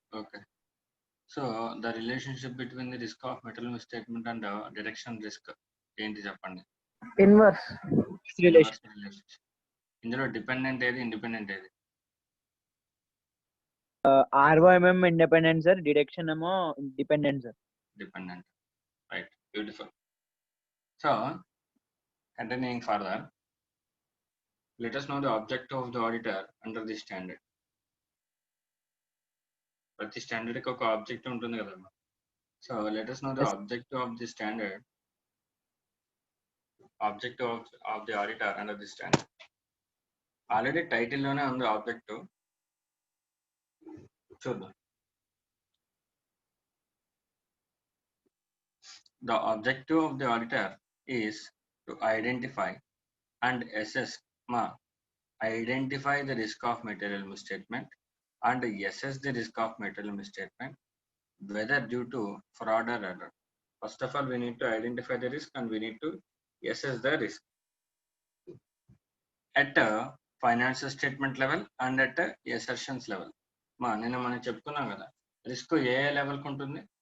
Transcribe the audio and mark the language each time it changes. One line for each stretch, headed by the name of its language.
English: okay, so the relationship between the risk of material misstatement and detection risk
Telugu: ఏంటి చెప్పండి.
English: Inverse relation.
Telugu: ఇందులో dependent ఏది, independent ఏది? ROMM independent sir, detection ఏమో dependent sir.
English: Dependent, right, beautiful. So continuing further, let us know the objective of the auditor under this standard.
Telugu: ప్రతి standard కి ఒక objective ఉంటుంది కదమ్మా.
English: So let us know the objective of the standard, objective of the auditor under this standard.
Telugu: Already title లోనే ఉంది objective, చూద్దాం.
English: The objective of the auditor is to identify and assess identify the risk of material misstatement and assess the risk of material misstatement, whether due to fraud or error. First of all, we need to identify the risk and we need to assess the risk at a financial statement level and at a assertions level.
Telugu: నిన్న మనం చెప్పుకున్నాం కదా, risk ఏ level కు ఉంటుంది?